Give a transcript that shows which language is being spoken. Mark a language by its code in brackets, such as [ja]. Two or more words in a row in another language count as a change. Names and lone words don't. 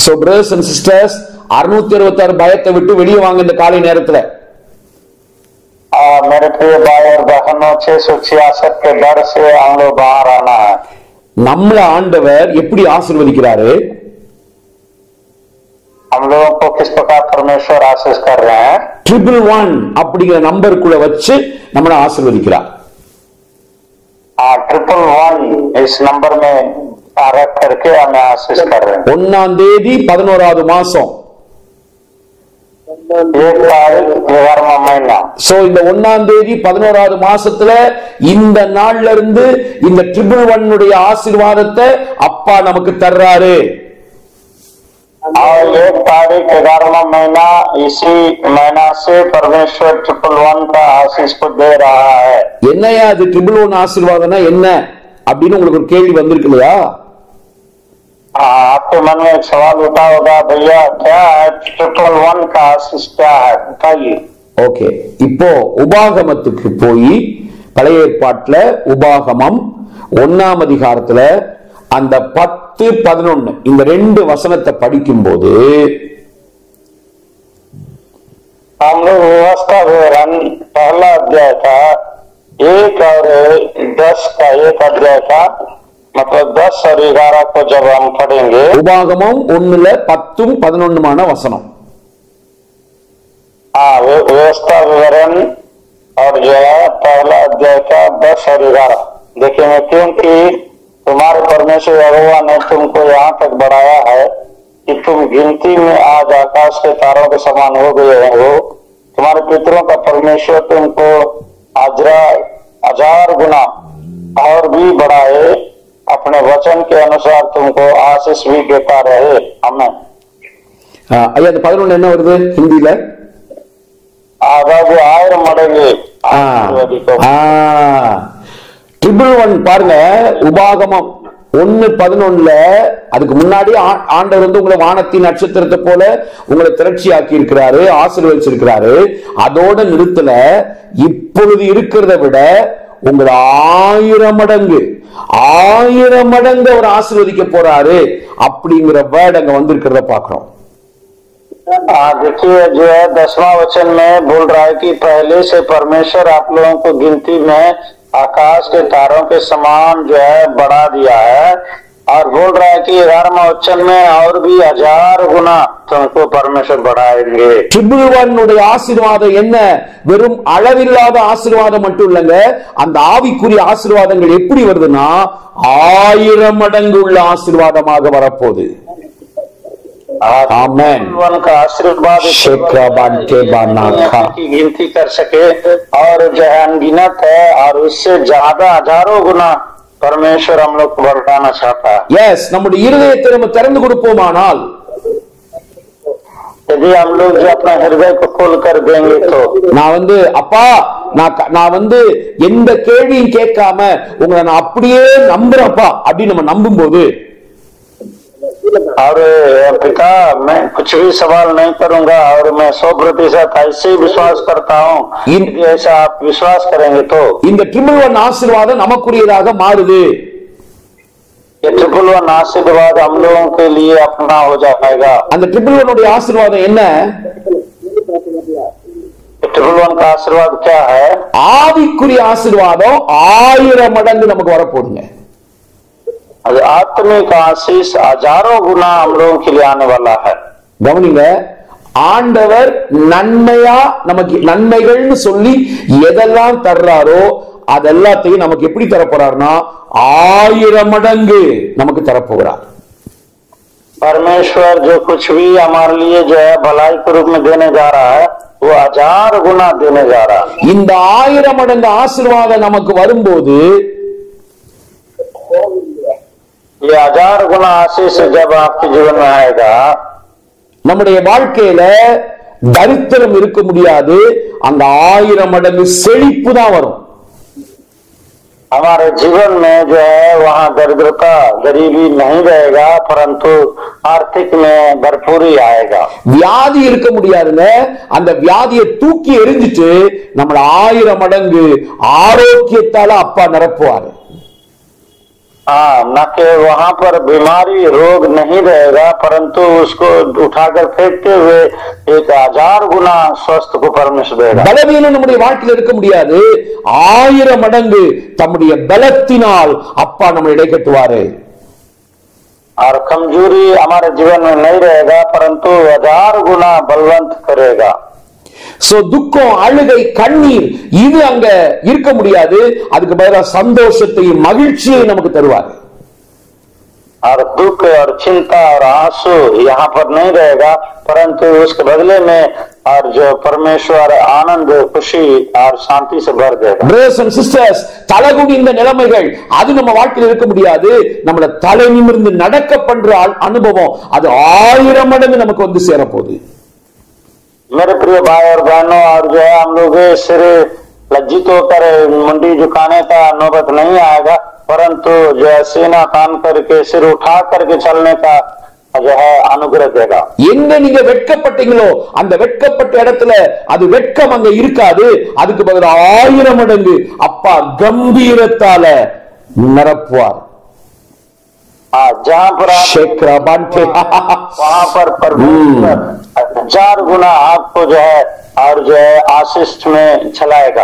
[en] So brothers and sisters, [ta] 666 பயத்தை விட்டு வெளியே வாங்க இந்த காலை நேரத்துல। [hi] मेरे प्रिय भाई और बहनों, 666 के डर से हम लोग बाहर आना है। [ta] நம்மள ஆண்டவர் எப்படி ஆசீர்வதிக்கிறாரு? [hi] हम लोगों को किस प्रकार परमेश्वर आशीष कर रहे हैं? [ta] 111 அப்படிங்கிற நம்பருக்குள்ள வச்சு நம்மள ஆசீர்வதிக்கிறார்। [hi] 111 इस नंबर में रख करके हमें आशीष कर रहे हैं। [ta] 1ஆம் தேதி 11வது மாசம், [hi] 1 तारीख 11वां महीना। [ta] சோ இந்த 1ஆம் தேதி 11வது மாசத்துல இந்த நாள்ல இருந்து இந்த 111 ஆசீர்வாதத்தை அப்பா நமக்கு தர்றாரு। [hi] और 1 तारीख 11वां महीना, इसी महीना से परमेश्वर 111 का आशीष को दे रहा है। [ta] என்னையா அது 111 ஆசீர்வாதம்னா என்ன அப்படின்னு உங்களுக்கு ஒரு கேள்வி வந்திருக்கு இல்லையா? [hi] आपके मन में एक सवाल उठा होगा, भैया क्या है 111 का आशीष क्या है, बताइए। [ta] ஓகே, இப்போ உபாகமத்துக்கு போய் பழைய ஏற்பாட்டுல உபாகமம் 1ஆம் அதிகாரத்துல அந்த 10 11 இந்த 2 வசனத்தை படிக்கும் போது [hi] हम लोग व्यवस्था विवरण पहला अध्याय था 1 और 10 का 1 अध्याय था, मतलब 10 और 11 को जब हम पढ़ेंगे, [ta] உபாகமம் 1ல 10 11 வசனம், [hi] हाँ, व्यवस्था विवरण और जो है पहला अध्याय का 10 और 11 देखेंगे। क्योंकि तुम्हारे परमेश्वर यहोवा ने तुमको यहाँ तक बढ़ाया है कि तुम गिनती में आज आकाश के तारों के समान हो गए हो। तुम्हारे पितरों का परमेश्वर तुमको 1000 गुना और भी बढ़ाए, अपने वचन के अनुसार तुमको आशीष भी देता रहे। हमें [ta] ஐயா அந்த 11 என்ன வருது ஹிந்தியில? அதாவது 1000 மடங்கு ட்ரிபிள் 1 பாருங்க. உபாகமம் 1:11 அதுக்கு முன்னாடி ஆண்டவர் வந்து உங்களை வானத்தின் நட்சத்திரத்தை போல உங்களை திரட்சியாக்கி இருக்கிறாரு, ஆசீர்வதிச்சிருக்கிறாரு. அதோட நிறுத்தல, இப்பொழுது இருக்கிறத விட உங்களை 1000 மடங்கு அவர் ஆசீர்வதிக்க போறாரு அப்படிங்கிற வேர்ட் அங்க வந்திருக்கிறத பாக்குறோம். [hi] देखिए जो है 10वां वचन में बोल रहा है कि पहले से परमेश्वर आप लोगों को गिनती में आकाश के तारों के समान जो है बढ़ा दिया है, और बोल रहा है कि 11वां वचन में और भी 1000 गुना तुमको परमेश्वर बढ़ाएंगे। [ta] ட்ரிபிள் 1 உடைய ஆசீர்வாதம் என்ன? வெறும் அளவில்லாத ஆசீர்வாதம் மட்டும் இல்லங்க, அந்த ஆவிக்குரிய ஆசீர்வாதங்கள் எப்படி வருதுன்னா 1000 மடங்கு உள்ள ஆசீர்வாதமாக வரப்போகுது. [hi] आमेन। का आशीर्वाद की गिनती कर सके और जो है अनगिनत है, और उससे ज्यादा 1000 गुना परमेश्वर हम लोग को बढ़ाना चाहता है। यस, [ta] நம்முடைய இருதயத்தை நம்ம திறந்து கொடுப்போமானால், [hi] यदि हम लोग जो अपना हृदय को खोल कर देंगे तो [ta] நான் வந்து அப்பா நான் வந்து எந்த கேள்வியும் கேட்காம உங்களை நான் அப்படியே நம்புறேன்ப்பா அப்படின்னு நம்ம நம்பும் போது, [hi] और पिता मैं कुछ भी सवाल नहीं करूंगा और मैं 100% ऐसे ही विश्वास करता हूँ, ऐसा आप विश्वास करेंगे तो [ta] இந்த ட்ரிபிள் 1 ஆசீர்வாதம் நமக்குரியதாக மாறுது. [hi] ये ट्रिपल 1 आशीर्वाद हम लोगों के लिए अपना हो जाएगा। [ta] அந்த ட்ரிபிள் 1 உடைய ஆசீர்வாதம் என்ன? [hi] ट्रिपल 1 का आशीर्वाद क्या है? [ta] ஆவிக்குரிய ஆசீர்வாதம் 1000 மடங்கு நமக்கு வரப்போகுதுங்க. [hi] आत्मिक आशीष 1000 गुना हम लोगों के लिए आने वाला है। [ta] கவனிங்க, ஆண்டவர் நன்மையா நமக்கு நன்மைகள்னு சொல்லி எதெல்லாம் தர்றாரோ அதெல்லாத்தையும் நமக்கு எப்படி தரப்போறாருன்னா 1000 மடங்கு நமக்கு தரப்போகிறார். [hi] परमेश्वर जो कुछ भी हमारे लिए जो है भलाई के रूप में देने जा रहा है, वो 1000 गुना देने जा रहा है। [ta] இந்த 1000 மடங்கு ஆசீர்வாதம் நமக்கு வரும்போது, [hi] ये 1000 गुना आशीष जब आपके जीवन में आएगा, [ta] நம்முடைய வாழ்க்கையில தரித்திரம் இருக்க முடியாது, அந்த 1000 மடங்கு செழிப்பு தான் வரும். [hi] हमारे जीवन में जो है वहाँ दरिद्रता गरीबी नहीं रहेगा, परंतु आर्थिक में भरपूरी आएगा। [ta] வியாதி இருக்க முடியாதுங்க, அந்த வியாதியை தூக்கி எறிஞ்சிட்டு நம்மள 1000 மடங்கு ஆரோக்கியத்தால அப்பா நிரப்புவாரு. [hi] हाँ, न कि वहाँ पर बीमारी रोग नहीं रहेगा, परंतु उसको उठाकर फेंकते हुए 1000 गुना स्वस्थ को परमेश्वर देगा। [ta] பலவீனம் நம்முடைய வாழ்க்கையில் இருக்க முடியாது, 1000 மடங்கு தம்முடைய பலத்தினால் அப்பா நம்மை இடைக்கட்டுவாரு. [hi] और कमजोरी हमारे जीवन में नहीं रहेगा, परंतु 1000 गुना बलवंत करेगा। [ta] சோ துக்கம், அழுகை, கண்ணீர் இது அங்க இருக்க முடியாது, அதுக்கு பதிலா சந்தோஷத்தையும் மகிழ்ச்சியையும் நமக்கு தருவார். [hi] और दुख और चिंता और आंसू यहाँ पर नहीं रहेगा, परंतु उसके बदले में और जो परमेश्वर आनंद, खुशी और शांति से भर देगा। [en] Brothers and sisters, [ta] தலகுனிந்த நிலைமைகள் அது நம்ம வாழ்க்கையில் இருக்க முடியாது, நம்மள தலை நிமிர்ந்து நடக்க பண்ற அனுபவம் அது 1000 மடங்கு நமக்கு வந்து சேரப்போகுது. [hi] मेरे प्रिय भाई और बहनों, और जो है हम लोग सिर लज्जित होकर मुंडी झुकाने का नौबत नहीं आएगा, परंतु जो है सीना तान करके सिर उठा करके चलने का जो है अनुग्रह देगा। [ta] எங்க நீங்க வெட்கப்பட்டீங்களோ அந்த வெட்கப்பட்ட இடத்துல அது வெட்கம் அங்க இருக்காது, அதுக்கு பதிலா 1000 மடங்கு அப்பா கம்பீரத்தால நிரப்புவார். [hi] जहाँ पर वहाँ पर परमेश्वर 1000 गुना आपको जो है और जो है आशीष में चलाएगा।